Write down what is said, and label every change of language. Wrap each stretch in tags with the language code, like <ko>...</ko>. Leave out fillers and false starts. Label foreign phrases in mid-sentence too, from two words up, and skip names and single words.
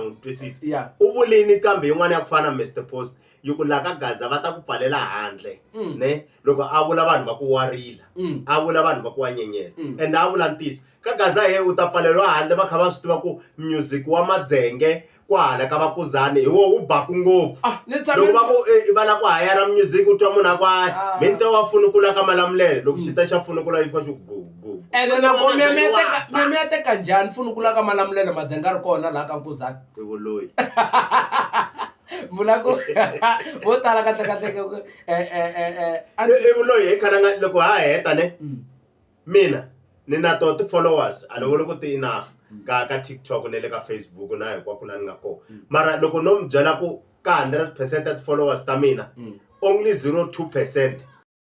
<ts>n'wi twisisa u vulini kambe yin'wana ya ku fana Mr Post yi ku la ka Gaza va ta ku pfalela handle ne loko a vula vanhu va ku warila a vula vanhu va ku wa nyenyela and a vula ntiso ka Gaza he u ta pfaleriwa handle va kha va swi tiva ku music wa Madzenge kwala ka Vakuzani hi wo u baku ngopfu loko va ku va la ku hayara music u twa munhu akwa mente wa funukula ka Malamulele loko xita xa funukula yi fika xi go and loko me ya teka njhani funukula ka Malamulele Madzenga ri kona la ka Nkuzani i vuloyi vula ku vo tala kahlekahleke i vuloyi hi khalanga loko ha heta ne mina ni na to ti-followers a ni voni ku ti enough ka TikTok ne le ka Facebook na hinkwako la ni nga kona mara loko no mi byela ku ka 100% ya ti-followers ta mina</ts> <en>only 0.2%</en>